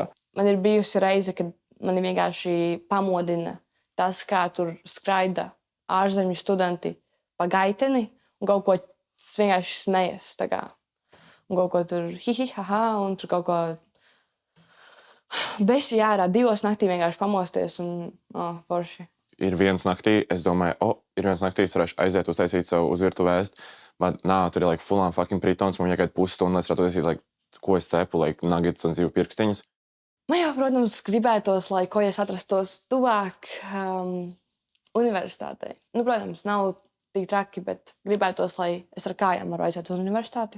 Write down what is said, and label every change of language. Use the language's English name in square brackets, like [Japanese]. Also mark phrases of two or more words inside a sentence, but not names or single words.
[Latvian] Man ir bijusi reize, kad mani vienkārši pamodina tas, kā tur skraida ārzemju studenti pa gaiteni un kaut ko vienkārši smejas. Un kaut ko tur hihihaha un tur kaut ko besi ārā 2 naktī vienkārši pamosties un forši. Ir viens naktī, es domāju, ir viens naktī, es varēšu aiziet uztaisīt savu uzvirtu vēstu, bet tur ir [English] full on fucking [Latvian] pritons, man jāgaid pusstundu, es varētu uztaisīt, ko es cepu, nuggets un zivu pirkstiņus. Man jau, protams, gribētos, lai kojas atrastos tuvāk universitātei. Nu, protams, nav tik traki, bet gribētos, lai es ar kājām varu aiziet uz universitāti.